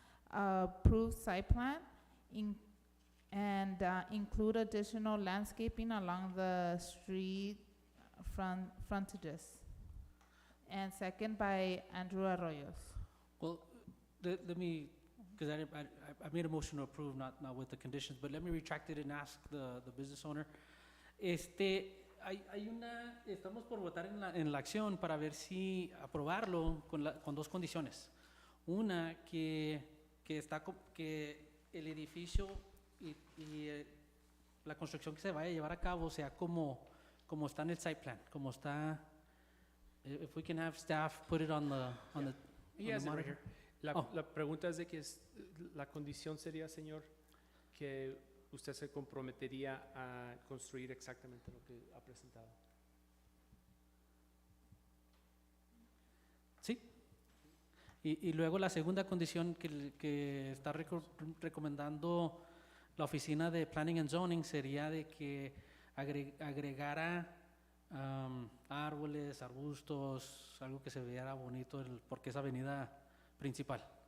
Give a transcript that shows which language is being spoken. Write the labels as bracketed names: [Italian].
[English] Approve site plan and include additional landscaping along the street frontages. And second by Andrew Arroyos. Well, let me, because I made a motion to approve, not with the conditions, but let me retract it and ask the business owner. [Spanish] Estamos por votar en la acción para ver si aprobarlo con dos condiciones. Una, que el edificio y la construcción que se vaya a llevar a cabo sea como está en el site plan, como está. [English] If we can have staff put it on the He has it right monitor. here. [Spanish] La pregunta es de que la condición sería, señor, que usted se comprometería a construir exactamente lo que ha presentado. Sí. Y luego la segunda condición que está recomendando la oficina de Planning and Zoning sería de que agregara árboles, arbustos, algo que se viera bonito porque es avenida principal.